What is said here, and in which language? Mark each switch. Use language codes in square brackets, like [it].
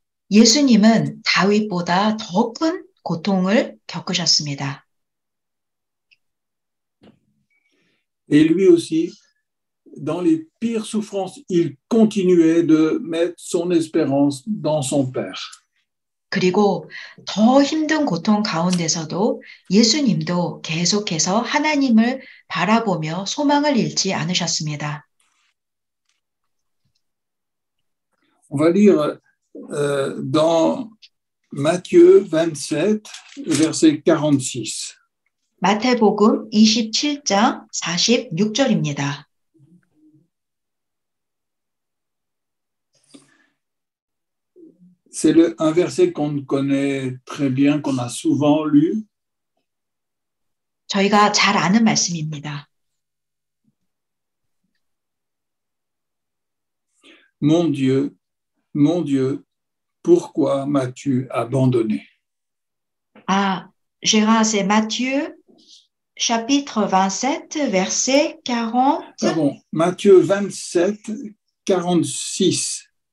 [ko] 예수님은 다윗보다 더 큰 고통을 겪으셨습니다. [fr] Et lui aussi, dans les pires souffrances, il continuait de mettre son espérance dans son Père. [ko] 그리고 더 힘든 고통 가운데서도 예수님도 계속해서 하나님을 바라보며 소망을 잃지 않으셨습니다. [fr] On va lire dans Matthieu 27, verset 46. [ko] 마태복음 27장 46절입니다. [fr] C'est un verset qu'on connaît très bien, qu'on a souvent lu. [ko] 저희가 잘 아는 말씀입니다. [fr] Mon Dieu, pourquoi m'as-tu abandonné? Ah, Gérard, c'est Matthieu, chapitre 27, verset 40. Pardon, Matthieu 27, 46.